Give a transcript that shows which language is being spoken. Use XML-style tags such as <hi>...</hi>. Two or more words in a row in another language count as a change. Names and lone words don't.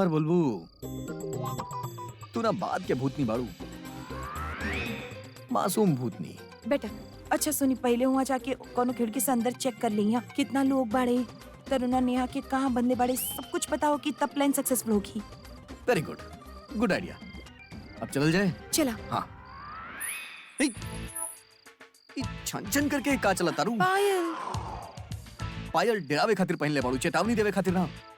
<bho>बार बोलबू? तू ना बात के भूतनी बाड़ू, मासूम भूतनी। बेटा अच्छा सुनी पहले हुआ जाके कोनो खिड़की से अंदर चेक कर लिया कितना लोग बाड़े तरुणा नेहा के कहाँ बंदे बाड़े सब कुछ बताओ कि तब</bho> <en>plan successful</en> <bho>होगी।</bho> <en>Very good, good idea. अब चलल जाए।</en> <bho>चला। हाँ छन छन करके का चला तारू? पायल पायल डरावे खातिर पहन ले बाड़ू, चेतावनी देवे खातिर ना।</bho>